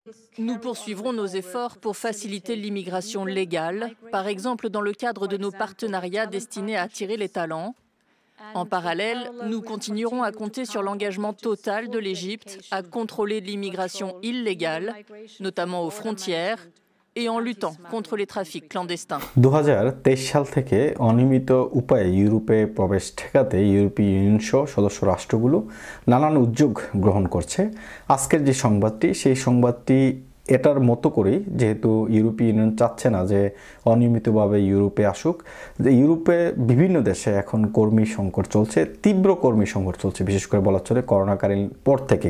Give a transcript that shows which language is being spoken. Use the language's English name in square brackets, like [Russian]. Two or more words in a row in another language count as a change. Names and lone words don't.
[French] Nous poursuivrons nos efforts pour faciliter l'immigration légale, par exemple dans le cadre de nos partenariats destinés à attirer les talents. En parallèle, nous continuerons à compter sur l'engagement total de l'Égypte à contrôler l'immigration illégale, notamment aux frontières, et en luttant contre les trafics clandestins. [Bangla] 2023 সাল থেকে অনিয়মিত উপায়ে ইউরোপে প্রবেশ ঠেকাতে ইউরোপীয় ইউনিয়ন সহ সদস্য রাষ্ট্রগুলো নানান উদ্যোগ গ্রহণ করছে। আজকের যে সংবাদটি সেই সংবাদটি এটার মতো করেই, যেহেতু ইউরোপীয় ইউনিয়ন চাচ্ছে না যে অনিয়মিতভাবে ইউরোপে আসুক, যে ইউরোপে বিভিন্ন দেশে এখন কর্মী সংকট চলছে, তীব্র কর্মী সংকট চলছে, বিশেষ করে বলা চলে করোনাকালীন পর থেকে।